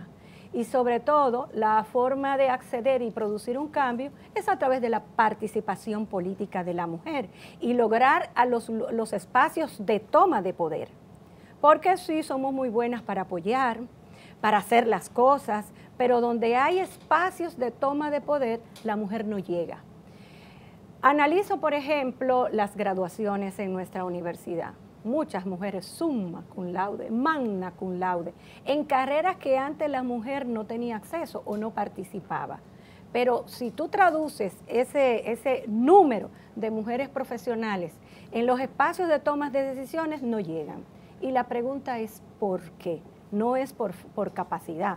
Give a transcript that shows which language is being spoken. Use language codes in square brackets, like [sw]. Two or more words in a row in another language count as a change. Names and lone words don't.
[es] Y sobre todo, la forma de acceder y producir un cambio es a través de la participación política de la mujer y lograr a los espacios de toma de poder. Porque sí, somos muy buenas para apoyar, para hacer las cosas, pero donde hay espacios de toma de poder, la mujer no llega. Analizo, por ejemplo, las graduaciones en nuestra universidad. Muchas mujeres [la] summa cum laude, magna cum laude, [es] en carreras que antes la mujer no tenía acceso o no participaba. Pero si tú traduces ese número de mujeres profesionales en los espacios de tomas de decisiones, no llegan. Y la pregunta es ¿por qué? No es por capacidad.